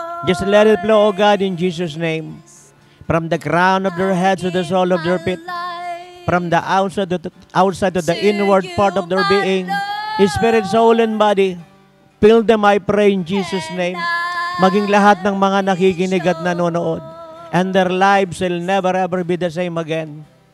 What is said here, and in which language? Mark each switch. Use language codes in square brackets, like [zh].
[en] Just let it flow, oh God, in Jesus' name. From the crown of their heads to the sole of their feet. From the outside to the inward part of their being. Spirit, soul, and body. Fill them, I pray, in Jesus' name. [tl] Maging lahat ng mga nakikinig at nanonood. [en] And their lives will never ever be the same again.